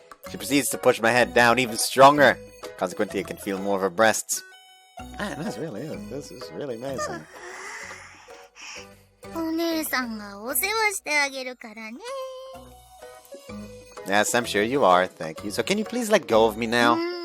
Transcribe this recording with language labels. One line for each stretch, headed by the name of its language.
English: She proceeds to push my head down even stronger. Consequently, I can feel more of her breasts. Man, this is really amazing.
Japanese: お姉さんがお世話してあげるからね。
English: Yes, I'm sure you are, thank you. So can you please let go of me now?